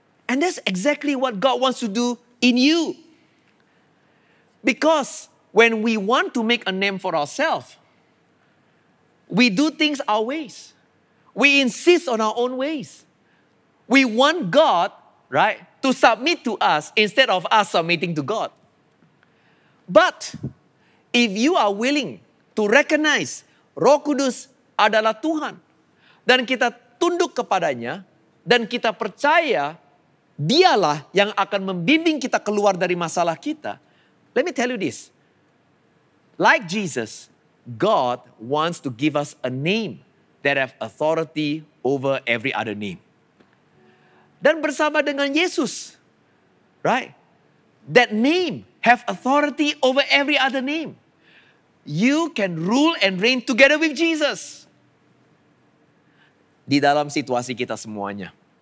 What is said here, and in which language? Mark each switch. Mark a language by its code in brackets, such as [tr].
[en] And that's exactly what God wants to do in you. Because when we want to make a name for ourselves, we do things our ways. We insist on our own ways. We want God, right, to submit to us instead of us submitting to God. But if you are willing to recognize [id] Roh Kudus adalah Tuhan dan kita tunduk kepadanya dan kita percaya Dialah yang akan membimbing kita keluar dari masalah kita. [en] Let me tell you this. Like Jesus, God wants to give us a name that have authority over every other name. [id] Dan bersama dengan Yesus, [en] right? That name have authority over every other name. You can rule and reign together with Jesus. [id] Di dalam situasi kita semuanya.